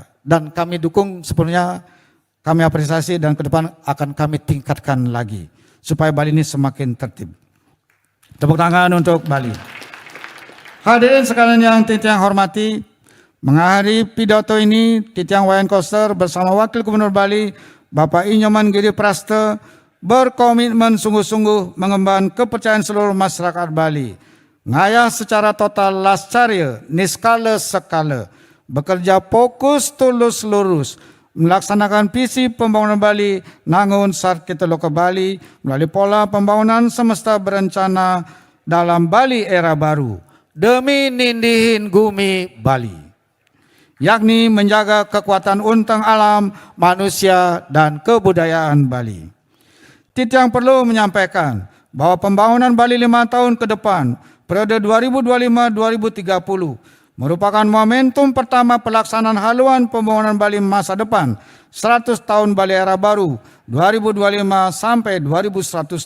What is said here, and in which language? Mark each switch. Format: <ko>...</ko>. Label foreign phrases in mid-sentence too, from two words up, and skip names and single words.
<id>Dan kami dukung sepenuhnya, kami apresiasi dan ke depan akan kami tingkatkan lagi supaya Bali ini semakin tertib. Tepuk tangan untuk Bali. Hadirin sekalian yang Titiang hormati, mengakhiri pidato ini, Titiang Wayan Koster bersama Wakil Gubernur Bali, Bapak Inyoman Giri Praste, berkomitmen sungguh-sungguh mengembangkan kepercayaan seluruh masyarakat Bali, ngayah secara total lascarya, niskala sekala, bekerja fokus tulus lurus, melaksanakan visi pembangunan Bali, nangun sarkita loka Bali, melalui pola pembangunan semesta berencana dalam Bali era baru, demi</id> <ban>nindihin gumi Bali,</ban> <id>yakni menjaga kekuatan untang alam, manusia, dan kebudayaan Bali. Titiang perlu menyampaikan bahwa pembangunan Bali 5 tahun ke depan, periode 2025-2030, merupakan momentum pertama pelaksanaan haluan pembangunan Bali masa depan, 100 tahun Bali era baru, 2025 sampai 2125.</id>